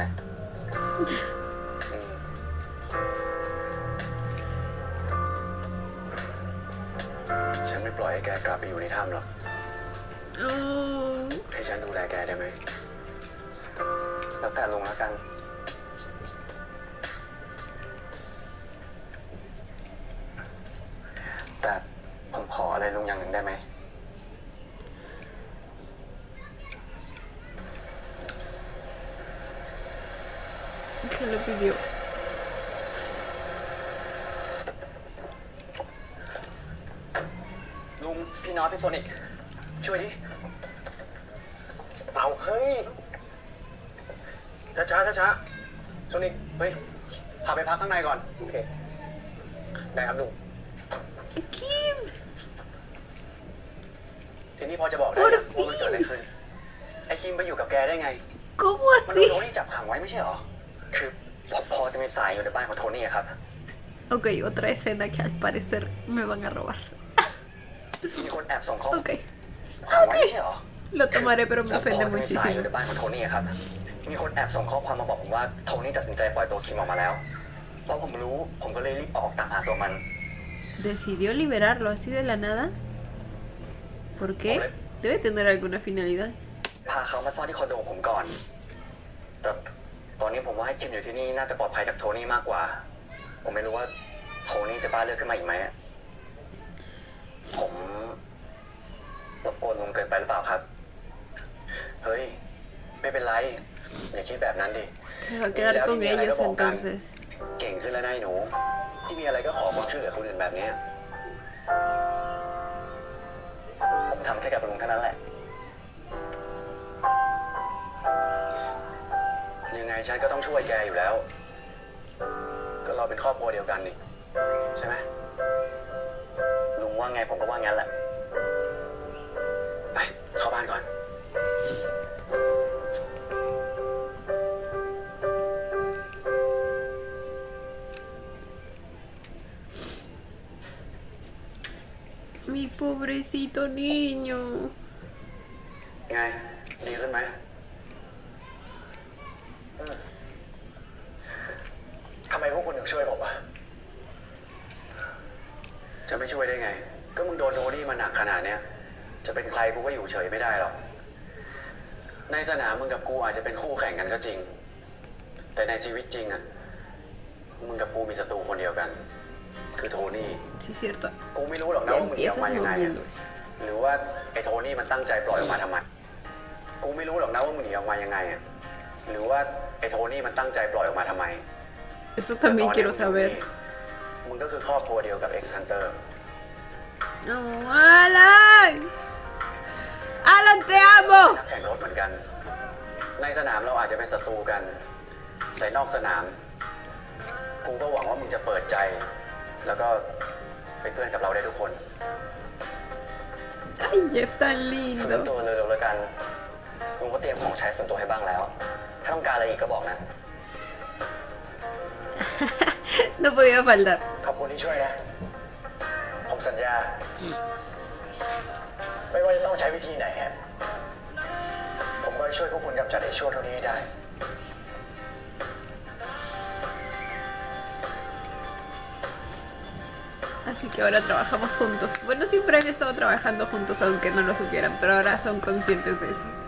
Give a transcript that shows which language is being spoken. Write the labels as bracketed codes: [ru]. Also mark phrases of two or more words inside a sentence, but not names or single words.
[th] อืมฉันไม่ปล่อยให้แกกลับไปอยู่ในถ้ำหรอก Oh. ให้ฉันดูแลแกได้ไหม แล้วแต่ลุงแล้วกัน แต่ผมขออะไรลุงอย่างหนึ่งได้ไหม [es] ¿Qué le pidió? [th] ลุงพี่น็อตพี่โซนิกช่วยดิ เอาเฮ้ย ช้าช้าโซนิกเฮ้ย พาไปพักข้างในก่อน โอเค ได้ครับลุง Kim. ทีนี้พอจะบอกได้ยังว่ามันเกิดอะไรขึ้น ไอ้คิมไปอยู่กับแกได้ไง [es] ¿Cómo [th] มันโดน [es] así? [th] โทนี่จับขังไว้ไม่ใช่เหรอ คือพอจะมีสายอยู่ในบ้านของโทนี่อะครับ [es] Ok, otra escena que al parecer me van a robar. [th] มีคนแอบส่งข้อความ [es] Ok, [th] ขังไว้ไม่ใช่เหรอ [es] lo tomaré, pero me [th] แล้วพอ [es] ofende [th] จะมีสายอยู่ [es] muchísimo. [th] ในบ้านของโทนี่อะครับ มีคนแอบส่งข้อความมาบอกผมว่าโทนี่ตัดสินใจปล่อยตัวคิมออกมาแล้ว เพราะผมรู้ผมก็เลยรีบออกตามหาตัวมัน [es] ¿Decidió liberarlo así de la nada? ¿Por qué? Debe tener alguna finalidad. [th] พาเขามาซ่อนที่คอนโดผมก่อน แต่ตอนนี้ผมว่าให้คิมอยู่ที่นี่น่าจะปลอดภัยจากโทนี่มากกว่า ผมไม่รู้ว่าโทนี่จะบ้าเลือดขึ้นมาอีกไหมอะผมรบกวนลุงเกินไปหรือเปล่าครับ เฮ้ย ไม่เป็นไร อย่าคิดแบบนั้นดิ [es] Se va a quedar con ellos entonces. [th] เก่งขึ้นแล้วนะไอ้หนู ที่มีอะไรก็ขอความช่วยเหลือคนอื่นแบบเนี้ย ผมทำแค่กับลุงเท่านั้นแหละ ยังไงฉันก็ต้องช่วยแกอยู่แล้ว ก็เราเป็นครอบครัวเดียวกันนี่ ใช่ไหม ลุงว่าไงผมก็ว่างั้นแหละ ไป เข้าบ้านก่อน [es] Mi pobrecito niño. [th] ไง ดีขึ้นไหม ทำไมพวกคุณถึงช่วยผมอะ จะไม่ช่วยได้ไง ก็มึงโดนโทนี่มาหนักขนาดเนี้ย จะเป็นใครกูก็อยู่เฉยไม่ได้หรอก ในสนามมึงกับกูอาจจะเป็นคู่แข่งกันก็จริง แต่ในชีวิตจริงอะมึงกับกูมีศัตรูคนเดียวกัน คือโทนี่ [es] Sí, es cierto. [th] กูไม่รู้หรอกนะ [es] Ya [th] ว่ามึงหนีออก [es] empiezas [th] มายังไงอะ [es] moviéndose. [th] หรือว่าไอ้โทนี่มันตั้งใจปล่อยออกมาทำไม กูไม่รู้หรอกนะว่ามึงหนีออกมายังไงอะหรือว่าไอ้โทนี่มันตั้งใจปล่อยออกมาทำไม [es] Eso también quiero saber. [th] มึงก็คือครอบครัวเดียวกับ X Hunter [es] No, Alan. Alan, te amo. [th] นักแข่งรถเหมือนกัน ในสนามเราอาจจะเป็นศัตรูกัน แต่นอกสนาม กูก็หวังว่ามึงจะเปิดใจ แล้วก็เป็นเพื่อนกับเราได้ทุกคน [es] Ay, Jeff tan [th] ส่วน [es] lindo. [th] ตัวเร็วๆแล้วกัน ลุงก็เตรียมของใช้ส่วนตัวให้บ้างแล้ว ถ้าต้องการอะไรอีกก็บอกนะ [es] No podía faltar. [th] ขอบคุณที่ช่วยนะ ผมสัญญา ไม่ว่าจะต้องใช้วิธีไหนอะผมก็จะช่วยพวกคุณกำจัดไอ้ชั่วเท่านี้ให้ได้ [es] Así que ahora trabajamos juntos. Bueno, siempre han estado trabajando juntos, aunque no lo supieran, pero ahora son conscientes de eso.